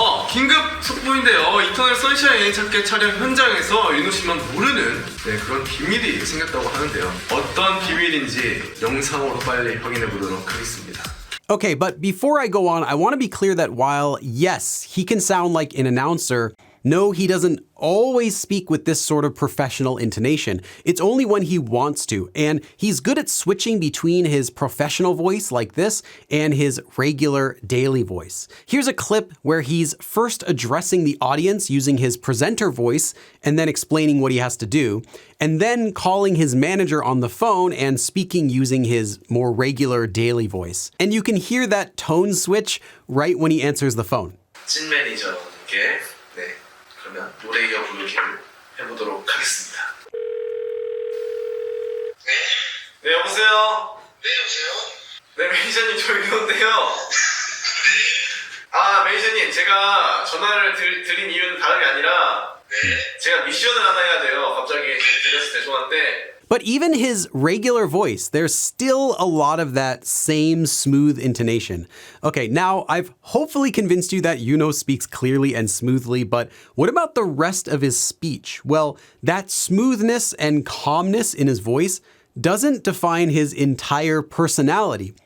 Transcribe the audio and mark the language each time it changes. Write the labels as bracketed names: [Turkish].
[Korean] 긴급 속보인데요. 이터널 선샤인 애인찾기 촬영 현장에서 윤호 씨만 모르는 그런 비밀이 생겼다고 하는데요. 어떤 비밀인지 영상으로 빨리 확인해 보도록 하겠습니다. [English] Okay, but before I go on, I want to be clear that while, yes, he can sound like an announcer, no, he doesn't always speak with this sort of professional intonation. It's only when he wants to, and he's good at switching between his professional voice like this and his regular daily voice. Here's a clip where he's first addressing the audience using his presenter voice and then explaining what he has to do, and then calling his manager on the phone and speaking using his more regular daily voice. And you can hear that tone switch right when he answers the phone. [Korean] 찐 매니저님께 그러면 노래 이어 부르기를 해보도록 하겠습니다. 네, 여보세요? 네, 여보세요? 네, 매니저님 저 윤호인데요. 매니저님 제가 전화를 드린 이유는 다름이 아니라 제가 미션을 하나 해야 돼요. 갑자기 드렸을 때 죄송한데 [English] But even his regular voice, there's still a lot of that same smooth intonation. Okay, now I've hopefully convinced you that Yunho speaks clearly and smoothly, but what about the rest of his speech? Well, that smoothness and calmness in his voice doesn't define his entire personality.